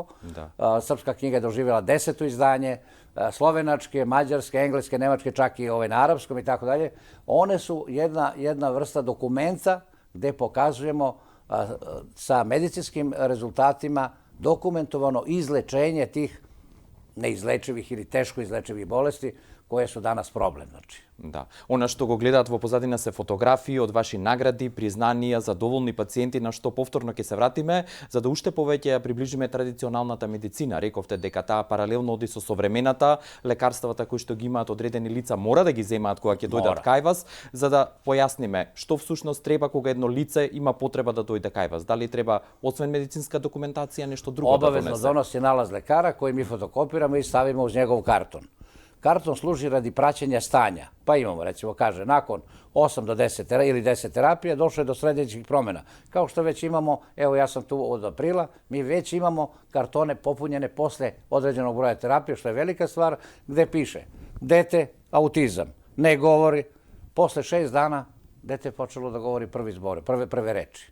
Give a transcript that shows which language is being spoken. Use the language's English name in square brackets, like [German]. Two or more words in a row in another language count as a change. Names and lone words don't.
[Serbian] Srpska knjiga je doživjela 10. izdanje, slovenačke, mađarske, engleske, nemačke, čak i na arapskom i tako dalje. One su jedna vrsta dokumenta gde pokazujemo sa medicinskim rezultatima dokumentovano izlečenje tih neizlečivih ili teško izlečivih bolesti koje su danas problem. Znači, [Macedonian] Да. Она што го гледаат во позадина се фотографии од ваши награди, признанија, задоволни пациенти, на што повторно ќе се вратиме, за да уште повеќе ја приближиме традиционалната медицина. Рековте дека таа паралелно оди со современата, лекарствата кои што ги имаат одредени лица мора да ги земаат кога ќе дојдат кај вас, за да појасниме што всушност треба кога едно лице има потреба да дојде кај вас. Дали треба освен медицинска документација нешто друго да донесе? [Serbian] Обавезно доноси налаз лекара кој ми фотокопираме и ставиме уз njegov картон. Karton služi radi praćenja stanja. Pa imamo, recimo, kaže, nakon 8 do 10 ili 10 terapije došlo je do sledećih promjena. Kao što već imamo, evo ja sam tu od aprila, mi već imamo kartone popunjene posle određenog broja terapije, što je velika stvar, gde piše dete, autizam, ne govori, posle 6 dana dete je počelo da govori prvi zbore, prve reči.